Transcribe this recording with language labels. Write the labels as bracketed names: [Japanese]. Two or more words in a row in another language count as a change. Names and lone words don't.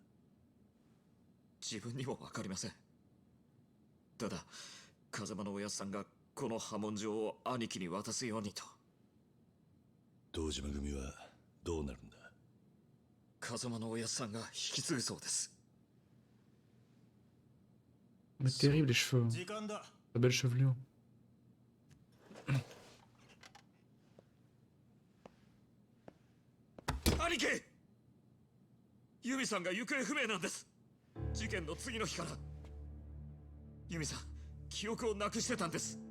[Japanese] 自分にも分かりません。ただ風間のおやっさんがこの波紋状を兄貴に渡すようにと。堂島組はどうなるんだ。風間のおやっさんが引き継ぐそうです。 [French] Mais terrible les cheveux. Hein. [Japanese] 時間だ。 [French] La belle chevelure. [Japanese] 兄貴、ユミさんが行方不明なんです。事件の次の日からユミさん記憶をなくしてたんです。